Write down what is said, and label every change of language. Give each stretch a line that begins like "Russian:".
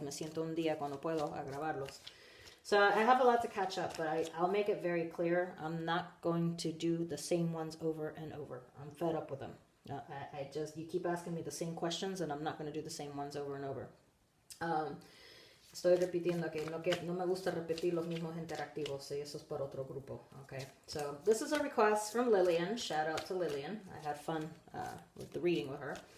Spanish: Me siento un día cuando puedo a grabarlos.
English: So I have a lot to catch up, but I'll make it very clear. I'm not going to do the same ones over and over. I'm fed up with them. You keep asking me the same questions, and I'm not going to do the same ones over and over.
Spanish: Estoy repitiendo que no me gusta repetir los mismos interactivos, y eso es para otro grupo.
English: Okay, so this is a request from Lillian. Shout out to Lillian. I had fun with the reading with her.